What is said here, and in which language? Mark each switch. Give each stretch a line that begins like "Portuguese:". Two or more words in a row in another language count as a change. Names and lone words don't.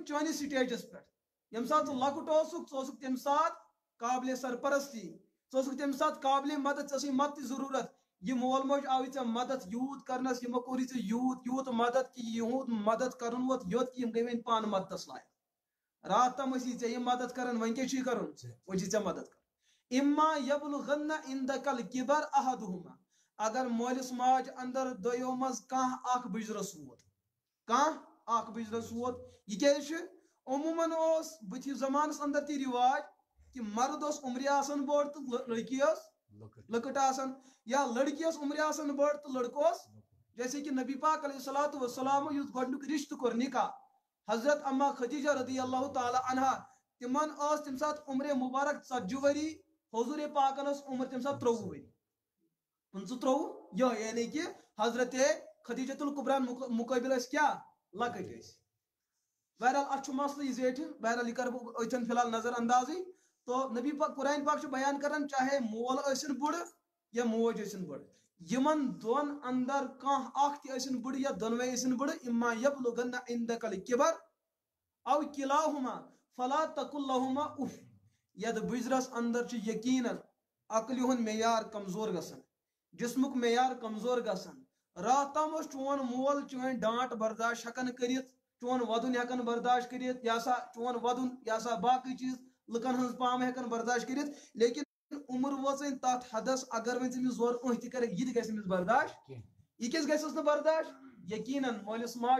Kashmiri: چٲنِس سٹیجس پٮ۪ٹھ یم سات ژٕ لۄکُٹ اوسُکھ ژٕ اوسُکھ تمہِ ساتہٕ قابلِ سرپرستی ژٕ اوسُکھ تمہِ ساتہٕ قابلِ مدد ژےٚ ٲسٕے مدتٕچ ضروٗرت یہ مول موج آوٕے ژےٚ مدد یوٗت کرنس یمو کوٚرُے ژےٚ یوٗت مدد کہ یہُنٛد مدد کرُن ووت یوٚت کہ یم گٔے وۄنۍ پانہٕ مددس لایق رات تام ٲسی ژےٚ یہِ مدد کران وۄنۍ کیٛاہ چھُے کرُن وۄنۍ چھِ ژےٚ مدد کرُن
Arabic: اما یبلغن عندك الكبر احدهما
Kashmiri: اگر مولس ماج اندر دویو مز کانٛہہ اکھ بجرس ووت کانٛہہ اکھ بجرس ووت یہ کیٛازِ چھُ عموماً اوس بٕتھِ زمانس اندر تہِ رواج کہ مرد اوس عمرِ آسان بوٚڑ تہٕ لڑکی ٲس لۄکٕٹ آسان یا لڑکی ٲس عمرِ آسان بٔڑ تہٕ لڑکہٕ اوس جیسے کہ نبی پاک
Arabic: علیہ الصلوۃ والسلام
Kashmiri: یُس گۄڈنیُک رشتہٕ کوٚر نکاح حضرت اما خدیجہ
Arabic: رضی اللہ تعالی عنہا
Kashmiri: تمن ٲس تمہِ ساتہٕ عمرِ مبارک 40 ؤری حضور پاکن ٲس عمر تمہِ ساتہٕ 23 ؤری 25 یعنی کہ حضرت خدیجۃ الکبریٰ مقابل ٲسۍ کیٛاہ لۄکٕٹۍ ٲسۍ بہرحال اتھ چھُ مسلہٕ یہِ زیٹھِ بہرحال یہ کر بہٕ أتھٮ۪ن فی الحال نظر اندازٕے تو نبی پاک قرآن پاک چھُ بیان کران چاہے مول ٲسِن بُڑٕ یا موج ٲسِن بٔڑ یمن دۄن اندر کانٛہہ اکھ تہِ ٲسِن بُڑٕ یا دۄنوے ٲسِن بُڑٕ
Arabic: اما یبلغن عندك الكبر او كلاهما فلا تقل لهما اف
Kashmiri: ید بجرس اندر چھُ یقیناً عقلہِ ہُنٛد معیار کمزور گژھان جسمُک معیار کمزور گژھان رات تام اوس چون مول چٲنۍ ڈانٹ برداشت ہٮ۪کان کٔرِتھ چون ودُن ہٮ۪کان برداشت کٔرِتھ یا سا چون ودُن یا سا باقٕے چیٖز لُکن ہٕنٛز پام ہٮ۪کان برداشت کٔرِتھ لیکن عمر وٲژٕنۍ تتھ حدس اگر وۄنۍ ژٕ أمِس زورٕ تہِ کرکھ یہِ تہِ گژھِ أمِس برداشت یہِ کیٛازِ گژھٮ۪س نہٕ برداشت یقیناً مٲلِس ماجہِ